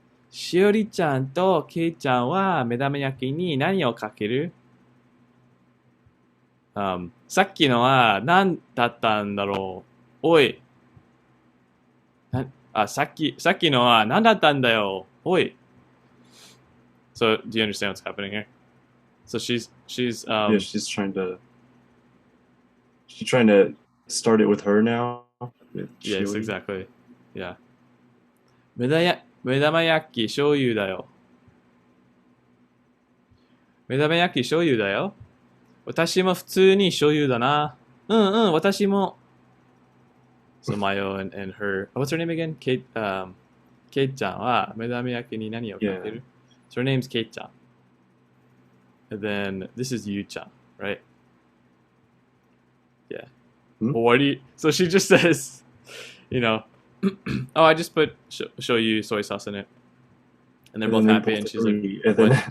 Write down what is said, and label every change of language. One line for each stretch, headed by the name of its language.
Japanese: しおりちゃんとけいちゃんは目玉焼きに何をかける？さっきのは何だったんだろう。おい。さっきのは何だったんだよ。おい。
English: So, do you understand what's happening here? So she's yeah, she's trying to start it with her now. Yes, exactly. Yeah.
Japanese: 目玉焼き醤油だよ。目玉焼き醤油だよ。私も普通に醤油だな。私も。
English: So Mayo and her, what's her name again?
Japanese: Kate ちゃんは目玉焼きに何をかける？
English: So her name's Kate ちゃん. And then this is Yu ちゃん, right? Yeah. Well, so she just says, oh, I just put show you soy sauce in it. And they're both happy and she's like, what?